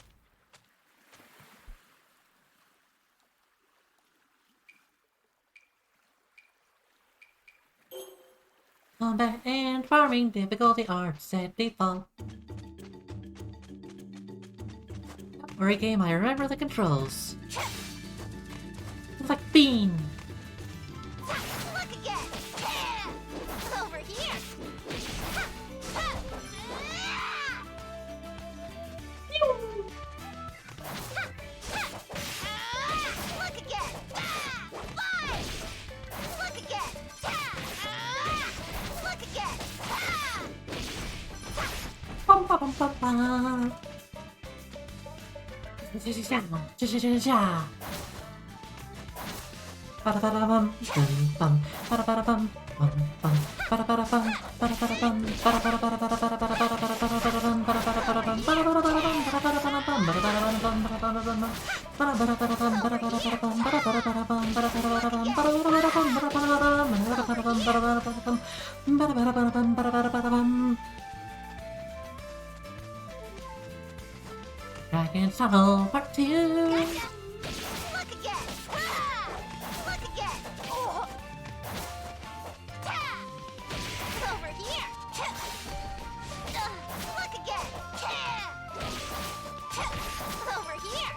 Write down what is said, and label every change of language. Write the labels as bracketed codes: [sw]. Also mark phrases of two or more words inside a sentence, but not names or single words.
[en] Combat and farming difficulty are set default. Don't worry, game, I remember the controls. It's like bean. Look again! Yeah! Over here! Ha! Ha! Pew! Ha! Ha! Look again! Fly! Look again! Look again! Bum, ba, bum, bum, bum. Ja. Ba-da-ba-da-bum, bum, ba-da-ba-da-bum, bum, bum, ba-da-ba-da-bum, ba-da-ba-da-bum, ba-da-ba-da-ba-da-ba-da-ba-da-ba-da-ba-da-bum, ba-da-ba-da-ba-da-bum, ba-da-ba-da-ba-da-bum, ba-da-ba-da-ba-da-bum, ba-da-ba-da-ba-da-bum, ba-da-ba-da-ba-da-bum, ba-da-ba-da-ba-da-bum, ba-da-ba-da-ba-da-bum, ba-da-ba-da-ba-da-bum, ba-da-ba-da-bum. Dragon's Tunnel Part 2. Look again! Look again! Oh. Ta! Over here! Look again! Over here!